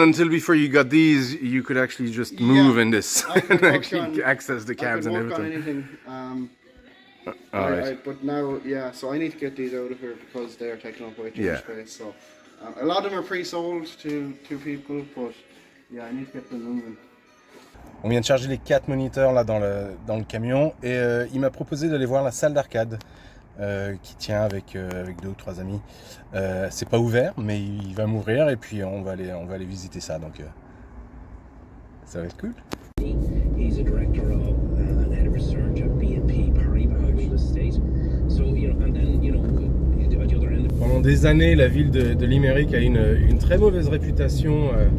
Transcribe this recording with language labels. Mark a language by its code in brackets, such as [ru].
[en] until before you got these, you could actually just move in this and actually access the cabs and everything. I can work on anything. But now, so I need to get these out of here because they're taking up way too much space. So a lot of them are pre-sold to people, but I need to get them moving. [fr] On vient de charger les 4 moniteurs là dans le camion, et il m'a proposé d'aller voir la salle d'arcade qui tient avec 2 ou 3 amis. C'est pas ouvert, mais il va m'ouvrir, et puis on va aller visiter ça, donc ça va être cool. [en] He's a director of and head of research at BNP Paribas real estate. So and then at the other end. [fr] Pendant des années, la ville de Limerick a une très mauvaise réputation.